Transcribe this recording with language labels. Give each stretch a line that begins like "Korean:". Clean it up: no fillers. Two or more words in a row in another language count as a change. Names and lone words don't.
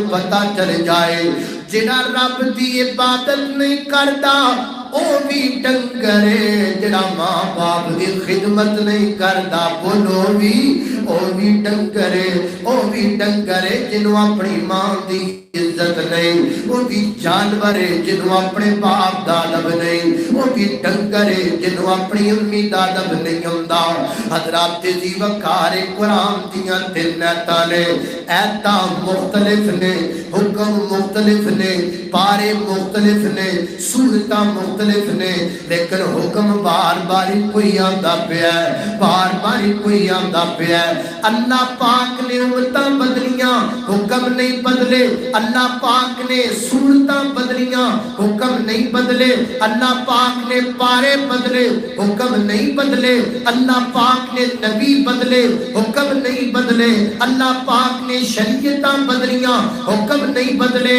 Punjabi: پتہ چل جائے جڑا رب دی عبادت نہیں کردا او بھی ڈنگر ہے، جڑا ماں باپ دی خدمت نہیں کردا بولو بھی او بھی ڈنگر ہے، او بھی ڈنگر ہے جنوں اپنی ماں دی عزت نہیں،
Urdu: وہ بھی جانور ہے
Punjabi: جنوں اپنے باپ دا ادب نہیں، وہ بھی ڈنگر ہے جنوں اپنی امی دا ادب نہیں ہوندا۔ حضرات دی وقار قرآن دیاں 3 آیتاں نے، آیتاں مختلف نے، حکم مختلف نے، پارے مختلف نے، سورتاں مختلف نے، لیکن حکم بار بار کوئی آندا پیا ہے، بار بار کوئی آندا پیا ہے۔ اللہ پاک نے امتاں بدلیاں، حکم نہیں بدلے، اللہ پاک نے سورتاں بدلیاں، حکم نہیں بدلے، اللہ پاک نے پارے بدلے، حکم نہیں بدلے، اللہ پاک نے نبی بدلے، حکم نہیں بدلے، اللہ پاک نے شریعتاں بدلیاں، حکم نہیں بدلے۔